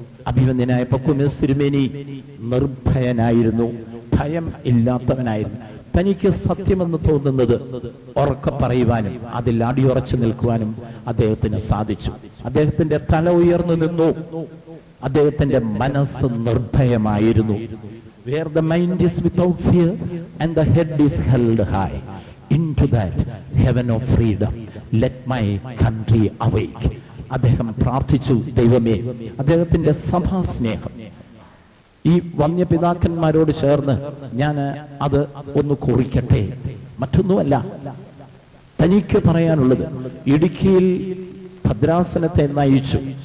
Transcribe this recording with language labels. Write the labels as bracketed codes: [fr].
[ml] അഭിമന്യനായ പക്കുമിസ് തിരുമേനി നിർഭയനായിരുന്നു, ഭയം ഇല്ലാത്തവനായിരുന്നു. തനിക്ക് സത്യമെന്ന് തോന്നുന്നത് ഉറക്കെ പറയുവാനും അതിൽ അടിയുറച്ചു നിൽക്കുവാനും അദ്ദേഹത്തിന് സാധിച്ചു. അദ്ദേഹത്തിന്റെ തല ഉയർന്നു നിന്നു, അദ്ദേഹത്തിന്റെ മനസ്സ് നിർഭയമായിരുന്നു. [en] Where the mind is without fear and the head is held high, into that heaven of freedom let my country awake. [ml] അദ്ദേഹം പ്രാർത്ഥിച്ചു, ദൈവമേ അദ്ദേഹത്തിന്റെ സഭാസ്നേഹം ഈ വന്യപിതാക്കന്മാരോട് ചേർന്ന് ഞാൻ അത് ഒന്ന് കുറിക്കട്ടെ. മറ്റൊന്നുമല്ല, തനിക്ക് പറയാനുള്ളത് ഇടുക്കിയിൽ ഭദ്രാസനത്തെ നയിച്ചു.